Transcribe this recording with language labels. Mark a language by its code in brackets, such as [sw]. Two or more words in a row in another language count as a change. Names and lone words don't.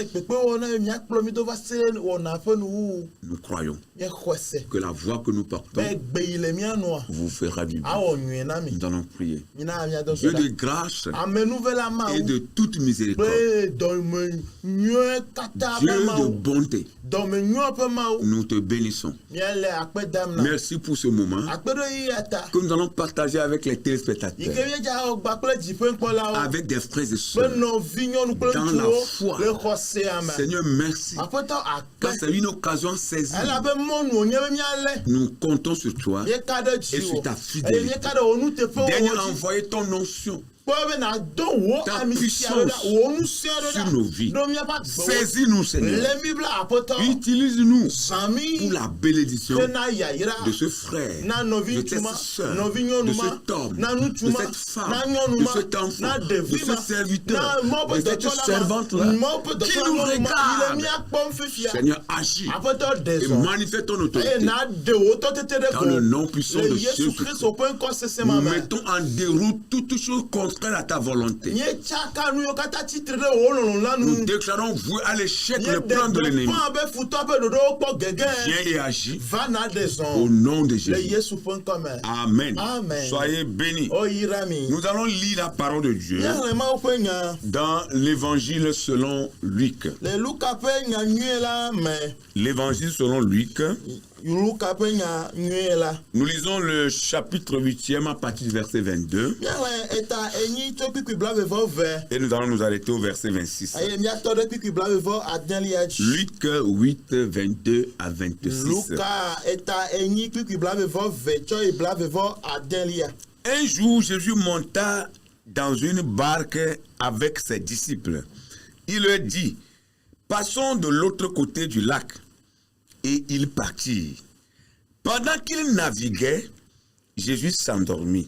[fr] Nous croyons que la voix que nous portons vous fera du bien. Nous allons prier. Dieu de grâce et de toute miséricorde, Dieu de bonté bonté. [ee] dɔmenyo ƒe Mawu. [fr] Nous te bénissons. [ee] Míale akpe dam na. [fr] Merci pour ce moment [ee] Akpe ɖo yi ata. [fr] que nous allons partager avec les [ee] Yi ke [fr] téléspectateurs, [ee] míedza wɔ gba kple dziƒekpɔlawo. [fr] avec des frères et [ee] Kple [fr] sœurs. [ee] nɔvi nyɔnu kple [fr] Dans la [ee] ŋutsuwo [fr] foi. [ee] le xɔsea me. [fr] Seigneur, merci. [ee] Aƒetɔ [fr] Car [ee] akpe. [fr] c'est une occasion saisie. [ee] Elabe mɔnu wònye be míalé. [fr] Nous comptons sur toi. [ee] Míeka ɖe [fr] Et [ee] dziwò. [fr] sur ta [ee] Eye [fr] fidélité. [ee] míeka ɖe wò nuteƒewo [fr] Dernier [ee] dzi. [fr] envoyé ton onction [ee] Kpɔ be nàdo wò [fr] Ta [ee] ami sia ɖo ɖa. [fr] puissance [ee] Wò ŋusẽ ɖo [fr] sur [ee] ɖa. [fr] nos vies. [ee] Ɖo míaƒe agbewo. [fr] Saisis-nous, Seigneur. [ee] Le mi bla aƒetɔ. [fr] Utilise-nous [ee] Zãmi. [fr] pour la bénédiction [ee] Ke na yayra. [fr] de ce frère, [ee] Na nɔvi [fr] de [ee] ŋutsu [fr] cette [ee] ma. [fr] sœur, [ee] Nɔvi [fr] de [ee] nyɔnu ma. [fr] cet homme, [ee] Na ŋutsu [fr] de [ee] ma. [fr] cette femme, [ee] Na nyɔnu [fr] de [ee] ma. [fr] cet enfant, [ee] Na [fr] de [ee] ɖevi ma. [fr] ce serviteur, [ee] Na mɔ [fr] de [ee] ƒe [fr] cette [ee] dɔtɔla ma. [fr] servante-là, [ee] Mɔ ƒe [fr] qui [ee] dɔtɔla [fr] nous [ee] nyɔnu ma. Yi le [fr] regarde. [ee] míakpɔm fifia. [fr] Seigneur, agis [ee] Aƒetɔ ɖe [fr] et [ee] zɔ. [fr] manifeste ton [ee] Eye [fr] autorité. [ee] na ɖe wò tɔtete ɖe [fr] Dans le nom puissant de [ee] Le [fr] Jésus [ee] Yesu Kristo ƒe ŋkɔ sesẽ ma [fr] Nous [ee] me. [fr] mettons en déroute toutes choses contraires à ta volonté. [ee] Míetsaka nu yiwo katã tsitre ɖe wò lɔlɔ̃ la [fr] Nous [ee] nu. [fr] déclarons voué à l'échec le [ee] Míeɖe [fr] plan de l'ennemi. [ee] gbeƒã be futɔ ƒe ɖoɖowo kpɔ gege. [fr] Viens et agis [ee] Va na ɖe [fr] au [ee] zɔ. [fr] nom de [ee] Le [fr] Jésus. [ee] Yesu ƒe ŋkɔ me. [fr] Amen. [ee] Amen. [fr] Soyez bénis. [ee] Oyra mi. [fr] Nous allons lire la parole de Dieu [ee] Míaxlẽ Mawu ƒe nya. [fr] dans l'évangile selon Luc. [ee] Le Luka ƒe nya nyuie la me. [fr] L'évangile selon Luc. [ee] Luka ƒe nya nyuie la. [fr] Nous lisons le chapitre 8e à partir du verset 22 [ee] Míaxlẽ eta enyi tso kpikpi blaeve-vɔ-ve. [fr] et nous allons nous arrêter au verset 26. [ee] Eye míatɔ ɖe kpikpi blaeve-vɔ-adelia dzi. [fr] Luc 8, 22 à 26. [ee] Luka eta enyi kpikpi blaeve-vɔ-ve tsɔ yi blaeve-vɔ-adelia. [fr] Un jour, Jésus monta dans une barque avec ses disciples. Il leur dit, passons de l'autre côté du lac. Et ils partirent. Pendant qu'ils naviguaient, Jésus s'endormit.